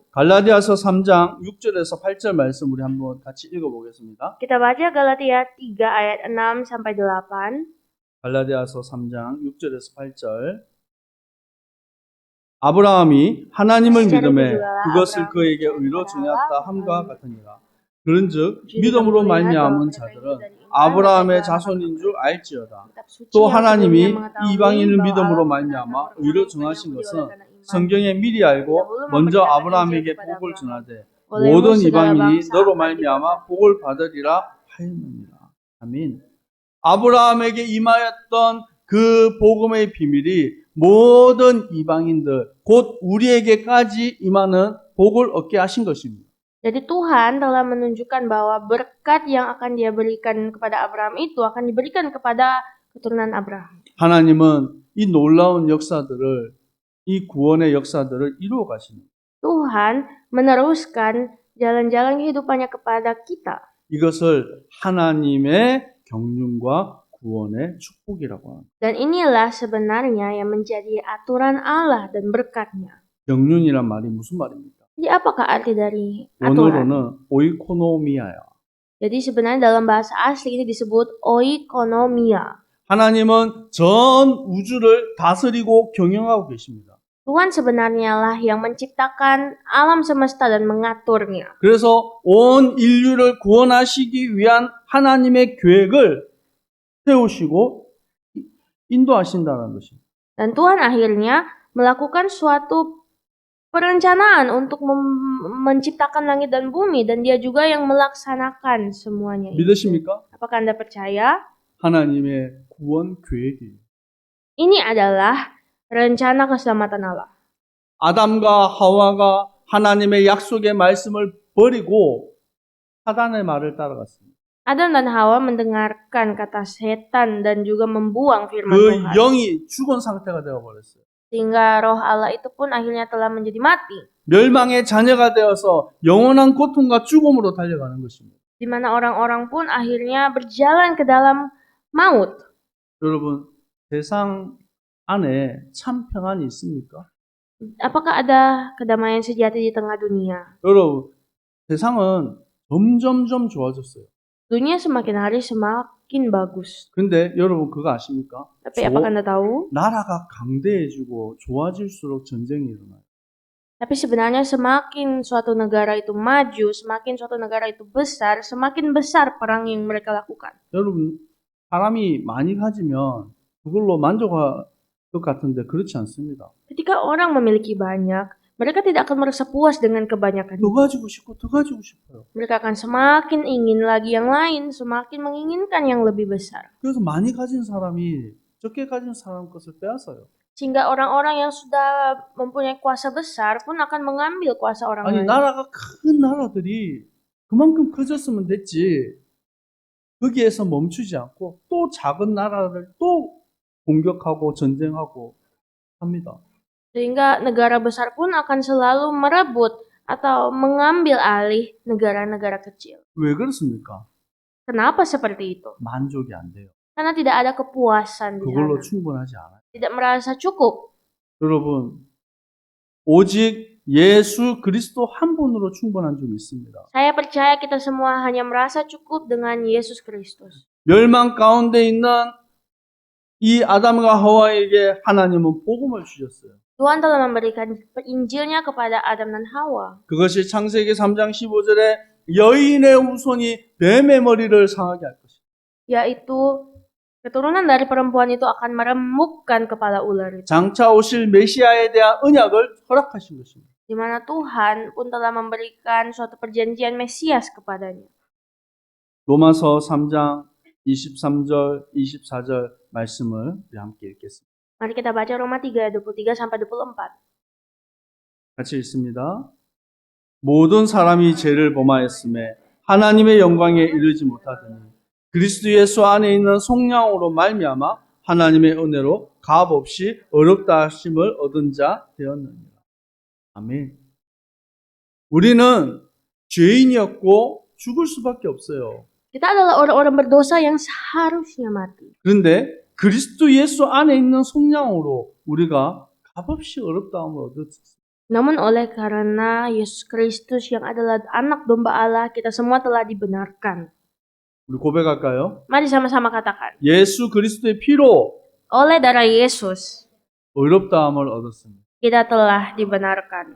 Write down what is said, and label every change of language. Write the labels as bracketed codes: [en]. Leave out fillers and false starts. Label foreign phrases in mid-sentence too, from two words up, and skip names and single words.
[ko] 갈라디아서 3장 6절에서 8절 말씀 우리 한번 같이 읽어보겠습니다. [id] Kita baca Galatia 3 ayat 6 sampai 8. [ko] 갈라디아서 3장 6절에서 8절 아브라함이 하나님을 믿음에 그것을 그에게 의로 정하였다 함과 같으니라. 그런즉 믿음으로 말미암은 자들은 아브라함의 자손인 줄 알지어다. 또 하나님이 이방인을 믿음으로 말미암아 의로 정하신 것은 성경에 미리 알고 먼저 아브라함에게 복을 전하되 모든 이방인이 너로 말미암아 복을 받으리라 하였느니라. 아멘. 아브라함에게 임하였던 그 복음의 비밀이 모든 이방인들 곧 우리에게까지 임하는 복을 얻게 하신 것입니다. [id] Jadi Tuhan telah menunjukkan bahwa berkat yang akan Dia berikan kepada Abraham itu akan diberikan kepada keturunan Abraham. [ko] 하나님은 이 놀라운 역사들을 이 구원의 역사들을 이루어 가십니다. [id] Tuhan meneruskan jalan-jalan kehidupannya kepada kita. [ko] 이것을 하나님의 경륜과 구원의 축복이라고 합니다. [id] Dan inilah sebenarnya yang menjadi aturan Allah dan berkatnya. [ko] 경륜이란 말이 무슨 말입니까? [id] Jadi apakah arti dari aturan? [ko] 원어로는 오이코노미아야. [id] Jadi sebenarnya dalam bahasa asli ini disebut oikonomia. [ko] 하나님은 전 우주를 다스리고 경영하고 계십니다. [id] Tuhan sebenarnya lah yang menciptakan alam semesta dan mengaturnya. [ko] 그래서 온 인류를 구원하시기 위한 하나님의 계획을 세우시고 인도하신다는 것입니다. [id] Dan Tuhan akhirnya melakukan suatu perencanaan untuk menciptakan langit dan bumi, dan Dia juga yang melaksanakan semuanya itu. [ko] 믿으십니까? [id] Apakah Anda percaya? [ko] 하나님의 구원 계획이. [id] Ini adalah rencana keselamatan Allah. [ko] 아담과 하와가 하나님의 약속의 말씀을 버리고 사단의 말을 따라갔습니다. [id] Adam dan Hawa mendengarkan kata setan dan juga membuang firman [ko] 그 [id] Tuhan. [ko] 영이 죽은 상태가 되어버렸어요. [id] Sehingga roh Allah itu pun akhirnya telah menjadi mati. [ko] 멸망의 자녀가 되어서 영원한 고통과 죽음으로 달려가는 것입니다. [id] Di mana orang-orang pun akhirnya berjalan ke dalam maut. [ko] 여러분, 세상 안에 참 평안이 있습니까? [id] Apakah ada kedamaian sejati di tengah dunia? [ko] 여러분, 세상은 점점점 좋아졌어요. [id] Dunia semakin hari semakin bagus. [ko] 근데 여러분 그거 아십니까? [id] Tapi apakah Anda tahu? [ko] 나라가 강대해지고 좋아질수록 전쟁이 일어나요. [id] Tapi sebenarnya semakin suatu negara itu maju, semakin suatu negara itu besar, semakin besar perang yang mereka lakukan. [ko] 여러분, 사람이 많이 가지면 그걸로 만족할 것 같은데 그렇지 않습니다. [id] Ketika orang memiliki banyak, mereka tidak akan merasa puas dengan kebanyakan. [ko] 더 가지고 싶고 더 가지고 싶어요. [id] Mereka akan semakin ingin lagi yang lain, semakin menginginkan yang lebih besar. [ko] 그래서 많이 가진 사람이 적게 가진 사람 것을 빼앗아요. [id] Sehingga orang-orang yang sudah mempunyai kuasa besar pun akan mengambil kuasa orang [ko] 아니 [id] lain. [ko] 나라가 큰 나라들이 그만큼 커졌으면 됐지. 거기에서 멈추지 않고 또 작은 나라를 또 공격하고 전쟁하고 합니다. [id] Sehingga negara besar pun akan selalu merebut atau mengambil alih negara-negara kecil. [ko] 왜 그렇습니까? [id] Kenapa seperti itu? [ko] 만족이 안 돼요. [id] Karena tidak ada kepuasan di [ko] 그걸로 [id] sana. [ko] 충분하지 않아요. [id] Tidak merasa cukup. [ko] 여러분, 오직 예수 그리스도 한 분으로 충분한 줄 믿습니다. [id] Saya percaya kita semua hanya merasa cukup dengan Yesus Kristus. [ko] 멸망 가운데 있는 이 아담과 하와에게 하나님은 복음을 주셨어요. [id] Tuhan telah memberikan Injilnya kepada Adam dan Hawa. [ko] 그것이 창세기 3장 15절에 여인의 후손이 뱀의 머리를 상하게 할 것이다. [id] Yaitu keturunan dari perempuan itu akan meremukkan kepala ular itu. [ko] 장차 오실 메시아에 대한 언약을 허락하신 것입니다. [id] Di mana Tuhan pun telah memberikan suatu perjanjian Mesias kepadanya. [ko] 로마서 3장 23절, 24절 말씀을 우리 함께 읽겠습니다. [id] Mari kita baca Roma 3 ayat 23 sampai 24. [ko] 같이 읽습니다. 모든 사람이 죄를 범하였음에 하나님의 영광에 이르지 못하더니 그리스도 예수 안에 있는 속량으로 말미암아 하나님의 은혜로 값없이 어렵다 하심을 얻은 자 되었느니라. 아멘. 우리는 죄인이었고 죽을 수밖에 없어요. [id] Kita adalah orang-orang berdosa yang seharusnya mati. [ko] 그런데 그리스도 예수 안에 있는 속량으로 우리가 값없이 어렵다함을 얻었어요. [id] Namun oleh karena Yesus Kristus yang adalah anak domba Allah, kita semua telah dibenarkan. [ko] 우리 고백할까요? [id] Mari sama-sama katakan. [ko] 예수 그리스도의 피로 [id] Oleh darah Yesus, [ko] 어렵다함을 얻었습니다. [id] kita telah dibenarkan.